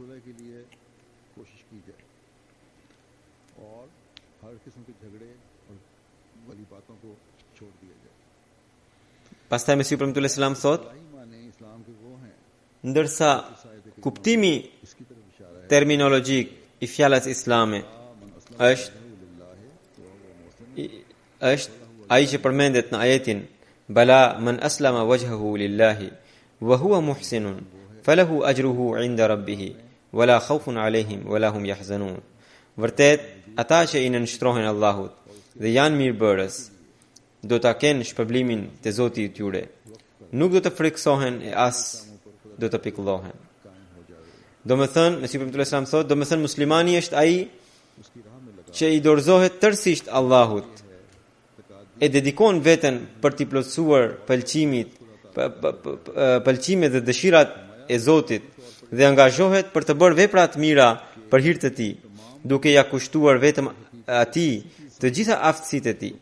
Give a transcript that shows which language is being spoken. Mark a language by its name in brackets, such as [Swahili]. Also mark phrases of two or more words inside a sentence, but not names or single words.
[Albanian] Pastaj Mesiu premtuar Islam thot: ndërsa kuptimi terminologjik i fjalës islame është ai që përmendet në ajetin [Arabic] بلى من أسلم وجهه لله وهو محسن فله أجره عند ربه ولا خوف عليهم ولا هم يحزنون. [Albanian] Vërtet, ata që i nënshtrohen Allahut dhe janë mirëbërës do ta kenë shpërblimin te Zoti i tyre. Nuk do të friksohen e as do të pikëllohen. Domethënë, Mesiu premtuar Islam thot, domethënë muslimani është ai që i dorëzohet tërësisht Allahut, e dedikon veten për t'i plotësuar pëlqimet dhe dëshirat e Zotit dhe angazhohet për të bërë vepra të mira për hir të tij, duke ja kushtuar vetëm atij të gjitha aftësitë e tij.